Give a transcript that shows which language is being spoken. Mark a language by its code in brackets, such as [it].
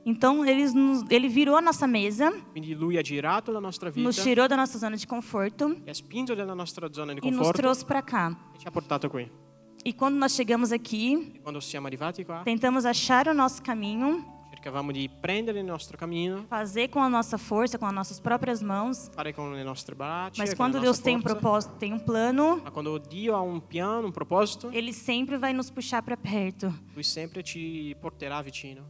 [pt] Então ele virou a nossa mesa, [it] Quindi lui ha girato la nostra vita, [pt] nos tirou da nossa zona de conforto [it] ci ha spinto dalla nostra zona di [pt] e nos [it] conforto [pt] trouxe para cá. [it] e ci ha portato qui. [pt] E quando nós chegamos aqui, [it] E quando siamo arrivati qua, [pt] tentamos achar o nosso caminho, [it] Cercavamo di prendere il nostro cammino, [pt] fazer com a nossa força, com as nossas próprias mãos. [it] fare con le nostre braccia, [pt] Mas [it] con [pt] quando [it] la [pt] Deus [it] nostra [pt] tem um [it] forza. [pt] propósito, tem um plano, [it] Ma quando Dio ha un piano, un proposito, [pt] Ele sempre vai nos puxar para perto, [it] Lui sempre ci porterà vicino